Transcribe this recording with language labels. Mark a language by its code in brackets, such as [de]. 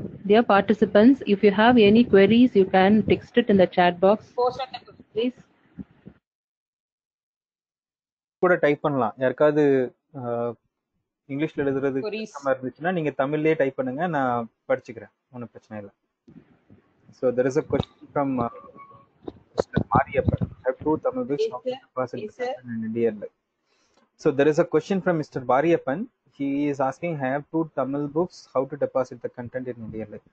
[en] Dear participants, if you have any queries, you can text it in the chat box. Please. [ta] கூட type பண்ணலாம். யாருக்காவது இங்கிலீஷ்ல எழுதுறது கஷ்டமா இருந்துச்சுன்னா நீங்க தமிழ்லயே டைப் பண்ணுங்க, நான் படிச்சுக்கிறேன், ஒன்றும் பிரச்சனை இல்லை. [en] So there is a question from Mr. Mariappan. I have two Tamil books in India. So there is a question from Mr. Mariappan. He is asking, I have 2 Tamil books, how to deposit the content in India?